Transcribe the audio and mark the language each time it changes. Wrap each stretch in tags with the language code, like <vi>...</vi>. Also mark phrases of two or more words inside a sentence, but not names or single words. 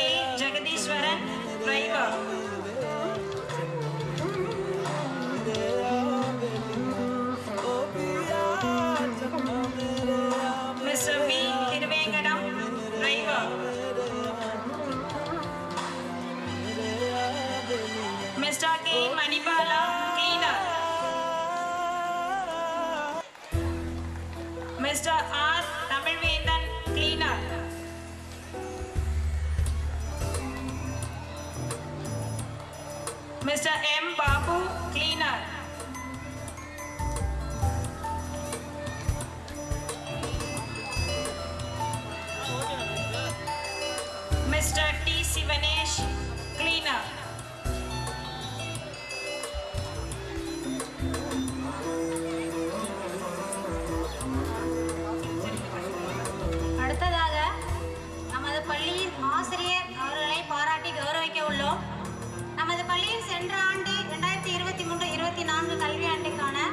<en>Jagadishwaran, Driver. Mr. V. Hiruvengadam, Driver. Mr. K. Manipala, Cleaner. Mr. R. Tamilvendan, Cleaner. Mr. M. Babu, Cleaner. Mr. T. Sivanesh, Cleaner.</en> <ta>அடுத்ததாக நமது பள்ளியின் ஆசிரியர் அவர்களை பாராட்டி கௌரவிக்க உள்ளோம். நமது பள்ளியில் சென்ற ஆண்டு 2023-24 கல்வியாண்டுக்கான</ta>